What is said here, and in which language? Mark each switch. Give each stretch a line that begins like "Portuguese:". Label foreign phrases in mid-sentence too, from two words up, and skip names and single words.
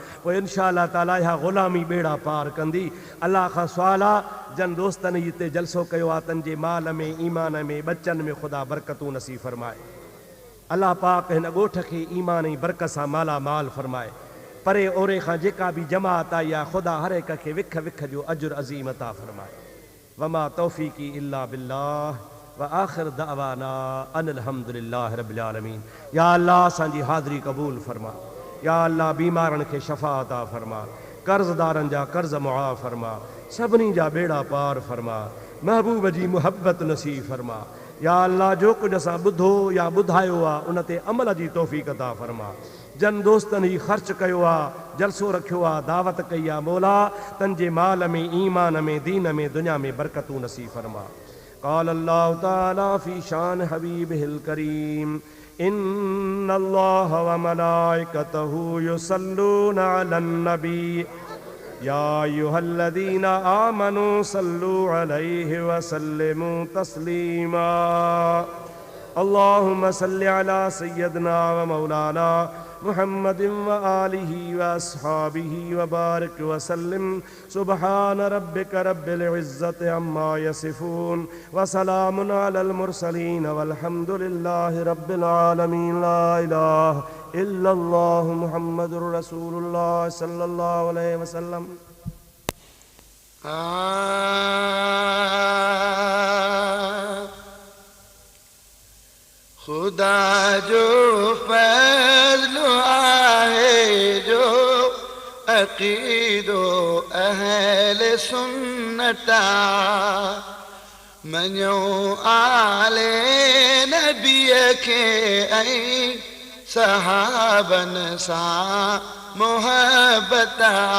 Sindhi: पोइ
Arabic: إن شاء الله تعالى
Sindhi: इहा ग़ुलामी बेड़ा पार कंदी। अल्लाह खां सुवाल आहे, जन दोस्तनि हिते जलसो कयो आहे, तन जे माल में, ईमान में, बच्चन में ख़ुदा बरकतूं नसीब फरमाए। अल्लाह पाक हिन ॻोठ खे ईमान ऐं बरकत सां माला माल फरमाए। परे ओरे खां जेका बि जमात आई आहे, ख़ुदा हर हिक खे विख विख जो अजुर अज़ीम अता फरमाए।
Arabic: وما توفيقي إلا بالله وآخر دعوانا أن الحمد لله رب العالمين.
Sindhi: या अल्लाह असांजी हाज़री क़बूल फरमा। या अल्लाह बीमारनि खे शफ़ा अता फरमा, कर्ज़दारनि जा कर्ज़ मुआफ़ फरमा, सभिनी जा बेड़ा पार फरमा, महबूब जी मुहब्बत नसीब फरमा। या अल्लाह जो कुछ असां ॿुधो या ॿुधायो आहे उन ते अमल जी तौफ़ीक़ अता फरमा। जन दोस्तनि ही ख़र्च कयो आहे, जलसो रखियो आहे, दावत कई आहे, मौला तंहिंजे माल में, ईमान में, दीन में, दुनिया में बरकतूं नसीब फरमा।
Arabic: قال الله تعالى في شأن حبيبه الكريم إن الله وملائكته يصلون على النبي يا أيها الذين آمنوا صلوا عليه وسلموا تسليما. اللهم صل على سيدنا ومولانا محمد وآله وأصحابه وبارك وسلم. سبحان ربك رب العزة عما يصفون وسلام على المرسلين والحمد لله رب العالمين. لا إله إلا الله محمد رسول الله صلى الله عليه وسلم.
Sindhi: खुदा जो फज़्ल आहे जो अक़ीदो अहले सुन्नता मञो आले नबीअ खे ऐं सहाबन सां मोहब्बता